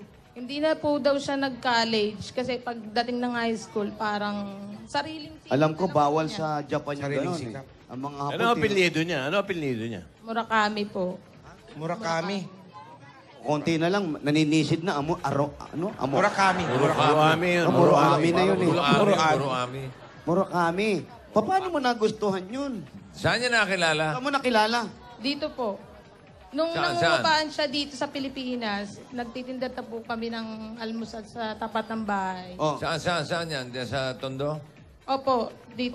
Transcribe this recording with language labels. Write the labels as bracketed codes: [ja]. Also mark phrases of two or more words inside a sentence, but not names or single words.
[tl] Hindi na po daw siya nag-college kasi pagdating ng high school, parang sariling sikap Alam ko, na lang bawal po niya. sa Japan yung Sariling gano'n eh. sikap. Ang mga hapon, Ano apelyido niya? Ano apelyido niya? Murakami po. Murakami. konti na lang, naninisid na. Amo. Murakami. Murakami yun. Murakami na yun eh. Murakami. Murakami. Paano mo nagustuhan yun? Saan niya nakilala? Saan mo nakilala? Dito po. Nung Saan? nangungupaan siya dito sa Pilipinas, nagtitinda na po kami ng almusal sa tapat ng bahay. Oh. Saan yan? Diyan sa Tondo? Opo, dito